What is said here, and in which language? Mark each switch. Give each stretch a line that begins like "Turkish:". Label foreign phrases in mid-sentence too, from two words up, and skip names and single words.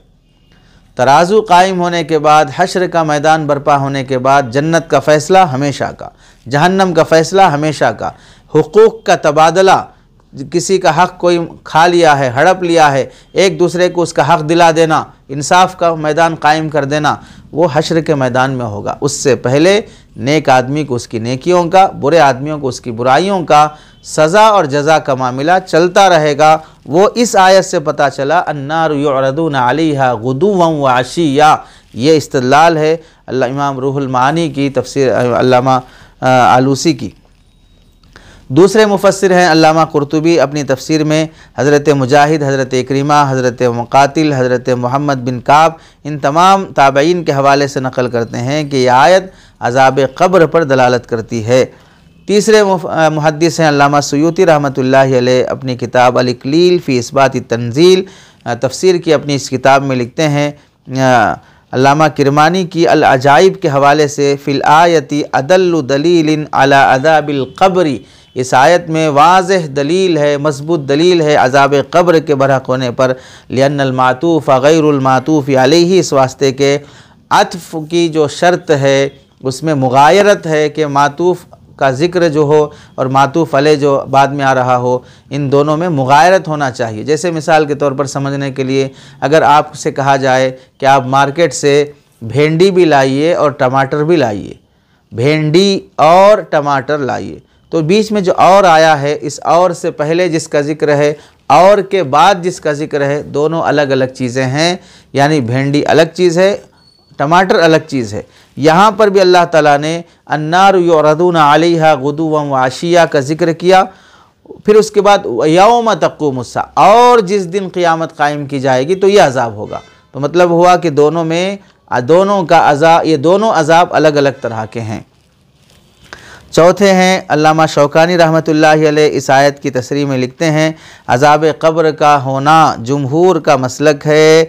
Hindi: तराजू कायम होने के बाद, हश्र का मैदान बर्पा होने के बाद जन्नत का फ़ैसला हमेशा का, जहन्नम का फ़ैसला हमेशा का, हुकूक़ का तबादला, किसी का हक़ कोई खा लिया है, हड़प लिया है, एक दूसरे को उसका हक़ दिला देना, इंसाफ का मैदान कायम कर देना, वो हश्र के मैदान में होगा। उससे पहले नेक आदमी को उसकी नेकियों का, बुरे आदमियों को उसकी बुराइयों का, सज़ा और जज़ा का मामला चलता रहेगा। वो इस आयत से पता चला,
Arabic: النار يعرضون عليها غدوا وعشيا.
Hindi: ये इस्तदलाल है इमाम रूहुल मानी की तफसीर अल्लामा आलूसी की। दूसरे मुफस्सिर हैं अल्लामा कुर्तुबी, अपनी तफसीर में हज़रत मुजाहिद, हज़रत इक्रिमा, हज़रत मुक़ातिल, हज़रत मोहम्मद बिन काब, इन तमाम ताबईन के हवाले से नक़ल करते हैं कि यह आयत अज़ाब क़ब्र पर दलालत करती है। तीसरे मुहद्दिस हैं अल्लामा सुयूती
Arabic: رحمة الله عليه,
Hindi: अपनी किताब अल इक्लील फ़ी इस्बात तंज़ील तफसीर की अपनी इस किताब में लिखते हैं, अल्लामा किरमानी की अल अजाइब के हवाले से,
Arabic: في الآية أدل دليل على عذاب القبر,
Hindi: इस आयत में वाज़ेह दलील है, मज़बूत दलील है अज़ाब क़ब्र के बरहक़ होने पर।
Arabic: لأن المعطوف غير المعطوف عليه,
Hindi: इस वास्ते के अत्फ़ की जो शर्त है उसमें मुगायरत है कि मातूफ़ का ज़िक्र जो हो और
Arabic: معطوف عليه
Hindi: जो बाद में आ रहा हो, इन दोनों में मुगायरत होना चाहिए। जैसे मिसाल के तौर पर समझने के लिए, अगर आपसे कहा जाए कि आप मार्केट से भिंडी भी लाइए और टमाटर भी लाइए, भिंडी और टमाटर लाइए, तो बीच में जो और आया है, इस और से पहले जिसका ज़िक्र है और के बाद जिसका ज़िक्र है, दोनों अलग अलग चीज़ें हैं। यानी भिंडी अलग चीज़ है, टमाटर अलग चीज़ है। यहाँ पर भी अल्लाह ताला ने
Arabic: النار يعرضون عليها غدوا وعشيا
Hindi: का ज़िक्र किया। फिर उसके बाद
Arabic: يوم تقوم الساعة,
Hindi: और जिस दिन क़ियामत कायम की जाएगी तो ये अज़ाब होगा। तो मतलब हुआ कि दोनों में दोनों का अज़ाब, ये दोनों अज़ाब अलग अलग तरह के हैं। चौथे हैं अल्लामा शौकानी
Arabic: رحمة الله عليه,
Hindi: इस आयत की तसरीह में लिखते हैं, अज़ाब क़ब्र का होना जुमहूर का मसलक है।